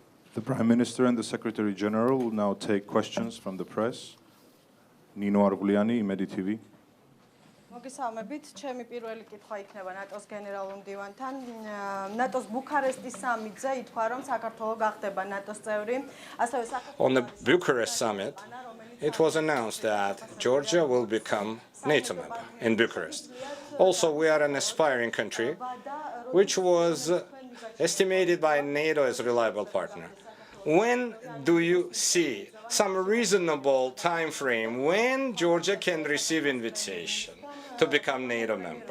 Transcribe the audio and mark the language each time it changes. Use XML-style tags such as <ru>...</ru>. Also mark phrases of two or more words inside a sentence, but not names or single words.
<en>The Prime Minister and the Secretary General will now take questions from the press. Nino Arguliani, Imedi TV.</en> <ka>მოგესალმებით, ჩემი პირველი კითხვა იქნება ნატოს გენერალურ მდივანთან. ნატოს ბუქარესტის სამიტზე ითქვა, რომ საქართველო გახდება ნატოს წევრი.</ka> <en>On the Bucharest summit, it was announced that Georgia will become NATO member in Bucharest. Also, we are an aspiring country, which was estimated by NATO as a reliable partner. When do you see some reasonable time frame when Georgia can receive invitation to become NATO member?</en>